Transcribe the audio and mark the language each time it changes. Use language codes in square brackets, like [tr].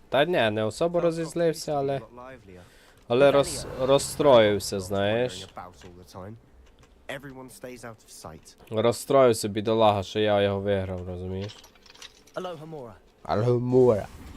[uk] Та ні, не особо розізлився, але розстроївся, знаєш. [en] Everyone stays out of sight. [uk] Розстроївся, бідолага, що я його виграв, розумієш? Aloha Mora. Алгомора.